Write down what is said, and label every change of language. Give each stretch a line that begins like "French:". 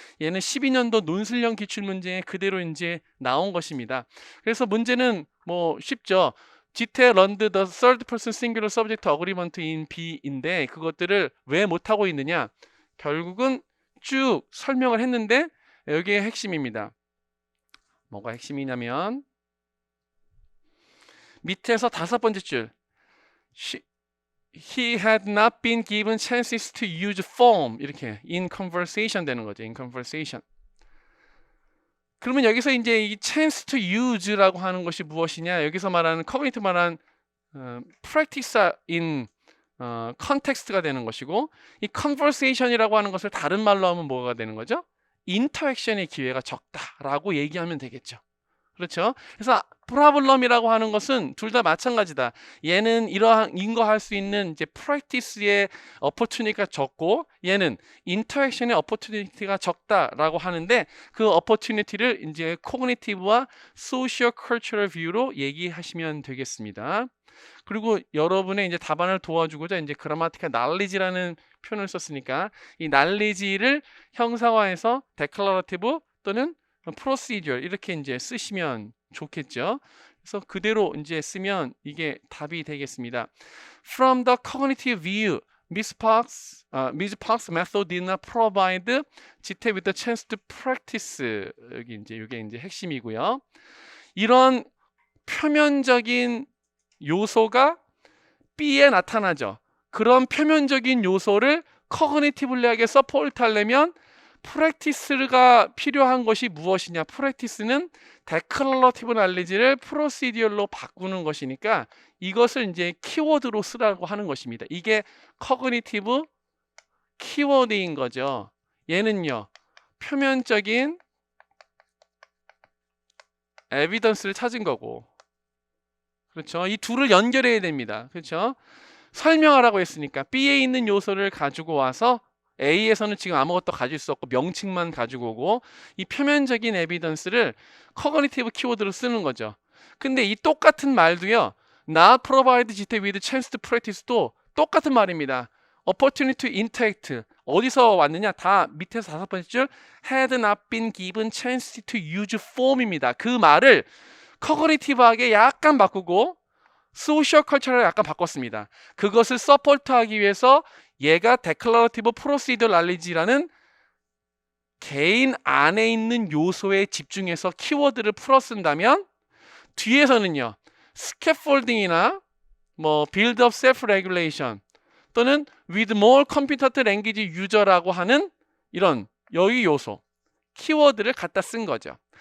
Korean: 얘는 12년도 논술형 기출문제에 그대로 이제 나온 것입니다. 그래서 문제는 뭐 쉽죠. 지태
English: learned the third person singular subject agreement in B
Korean: 인데 그것들을 왜 못하고 있느냐, 결국은 쭉 설명을 했는데 여기에 핵심입니다. 뭐가 핵심이냐면 밑에서 5번째 줄,
English: he had not been given chances to use form, 이렇게 in conversation
Korean: 되는 거죠.
English: in conversation.
Korean: 그러면 여기서 이제 이 chance to use라고 하는 것이 무엇이냐, 여기서 말하는 cognitive 말하는 practice in context가 되는 것이고, 이 conversation이라고 하는 것을 다른 말로 하면 뭐가 되는 거죠? interaction의 기회가 적다라고 얘기하면 되겠죠. 그렇죠? 그래서 프라블럼이라고 하는 것은 둘 다 마찬가지다. 얘는 이러한 거 할 수 있는 이제 프랙티스의 opportunity가 적고, 얘는 인터랙션의 opportunity가 적다라고 하는데, 그 opportunity를 이제 cognitive와 social cultural view로 얘기하시면 되겠습니다. 그리고 여러분의 이제 답안을 도와주고자 이제 grammatical knowledge라는 표현을 썼으니까 이 knowledge를 형상화해서 declarative 또는 procedure 이렇게 이제 쓰시면 좋겠죠. 그래서 그대로 이제 쓰면 이게 답이 되겠습니다.
English: From the cognitive view, Ms. Park's method did not provide 지태 with the chance to practice.
Korean: 여기 이제 이게 이제 핵심이고요. 이런 표면적인 요소가 B에 나타나죠. 그런 표면적인 요소를 커그니티블리하게 서포트 하려면 프랙티스가 필요한 것이 무엇이냐, 프랙티스는 데클러러티브 날리지를 프로시디얼로 바꾸는 것이니까 이것을 이제 키워드로 쓰라고 하는 것입니다. 이게 커그니티브 키워드인 거죠. 얘는요, 표면적인 에비던스를 찾은 거고, 그렇죠? 이 둘을 연결해야 됩니다. 그렇죠? 설명하라고 했으니까 B에 있는 요소를 가지고 와서 A에서는 지금 아무것도 가질 수 없고 명칭만 가지고 오고, 이 표면적인 에비던스를 커그니티브 키워드로 쓰는 거죠. 근데 이 똑같은 말도요,
English: not provide 지태 with chance to practice
Korean: 도 똑같은 말입니다.
English: opportunity to interact
Korean: 어디서 왔느냐, 다 밑에서 5번째 줄
English: had not been given chance to use form입니다.
Korean: 그 말을 커그니티브하게 약간 바꾸고 소셜 컬처를 약간 바꿨습니다. 그것을 서포트하기 위해서 얘가 데클러러티브 프로시더 날리지라는 개인 안에 있는 요소에 집중해서 키워드를 풀어 쓴다면, 뒤에서는요, 스캐폴딩이나 뭐 빌드업 셀프 레귤레이션 또는
English: with more competent language user
Korean: 라고 하는 이런 여기 요소 키워드를 갖다 쓴 거죠.